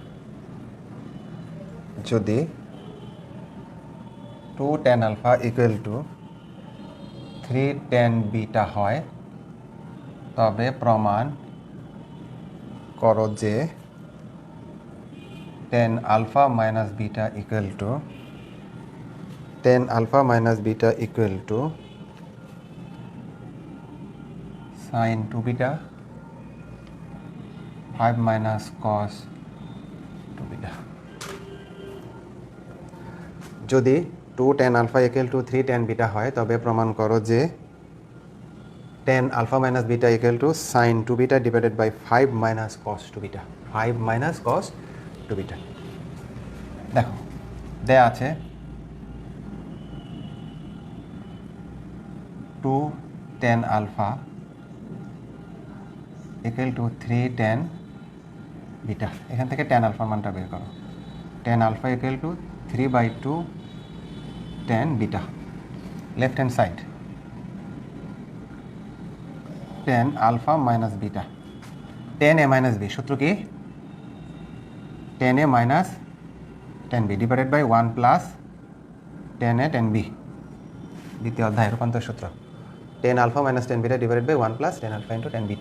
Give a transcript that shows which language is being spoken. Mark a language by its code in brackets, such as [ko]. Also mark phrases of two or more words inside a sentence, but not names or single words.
[en] যদি 2 tan alpha equal to [bn] 3 [en] tan beta [bn] হয়, তবে প্রমাণ করো যে [en] tan alpha minus beta equal to sin 2 beta 5 minus cos 2 beta. যদি 2 tan alpha equal to 3 tan beta [bn] হয় তবে প্রমাণ করো যে [en] tan alpha minus beta equal to sin 2 beta divided by 5 minus cos 2 beta. 5 minus cos 2 beta. [bn] দেখো দেয়া আছে [en] 2 tan alpha equal to 3 tan beta. [bn] এখান থেকে [en] tan alpha [bn] মানটা বের করো। [en] tan alpha equal to 3/2 tan beta. Left hand side tan alpha minus beta. tan a minus b [bn] সূত্র কি? [en] tan a minus tan b divided by 1 plus tan a tan b. [bn] দ্বিতীয় অধ্যায় রূপান্তর সূত্র [en] tan alpha minus tan beta divided by 1 plus tan alpha into tan beta.